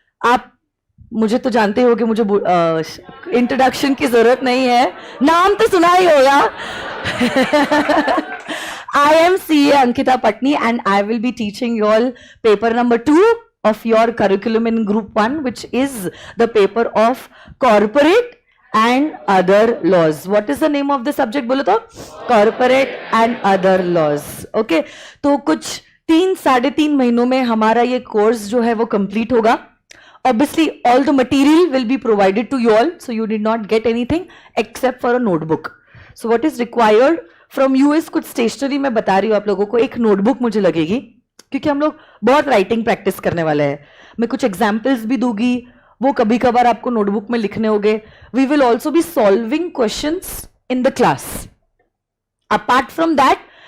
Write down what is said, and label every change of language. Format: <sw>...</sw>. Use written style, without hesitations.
<hi>आप मुझे तो जानते हो कि मुझे इंट्रोडक्शन की जरूरत नहीं है, नाम तो सुना ही होगा।</hi> <en>I am CA Ankita Patni and I will be teaching you all paper number 2 of your curriculum in group 1, which is the paper of corporate and other laws. What is the name of the subject?</en> <hi>बोलो तो,</hi> <en>corporate and other laws।</en> <hi>Okay, तो कुछ 3-3.5 महीनों में हमारा ये course जो है वो कंप्लीट होगा।</hi> <en>Obviously, all the material will be provided to you all, so you did not get anything except for a notebook. So what is required from you is</en> <hi>कुछ stationery मैं बता रही हूँ आप लोगों को, एक notebook मुझे लगेगी क्योंकि हम लोग बहुत राइटिंग प्रैक्टिस करने वाले हैं। मैं कुछ एग्जाम्पल्स भी दूंगी, वो कभी कभार आपको नोटबुक में लिखने होंगे।</hi> <en>We will also be solving questions in the class.</en> <hi>Apart from that</hi>